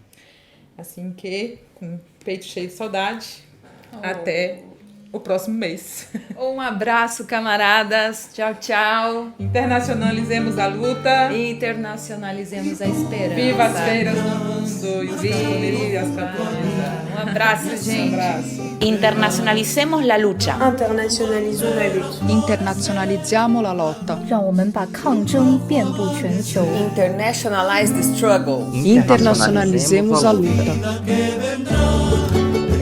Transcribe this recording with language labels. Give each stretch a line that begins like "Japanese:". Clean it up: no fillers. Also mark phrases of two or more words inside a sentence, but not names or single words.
Portuguese: Assim que, com o peito cheio de saudade, até o próximo mês. Um abraço, camaradas. Tchau, tchau. Internacionalizemos a luta. Internacionalizemos a esperança. Viva as feiras no mundo e os camponeses e as camponesas. Um abraço, gente. Um abraço.
Spanish: Internacionalicemos la lucha.
French: Internationalisons la lutte.
Italian: Internazionalizziamo la lotta.
Chinese: 让我们把抗争遍布全球。
English: Internationalize the struggle.
Portuguese: Internazionalizzemos a luta.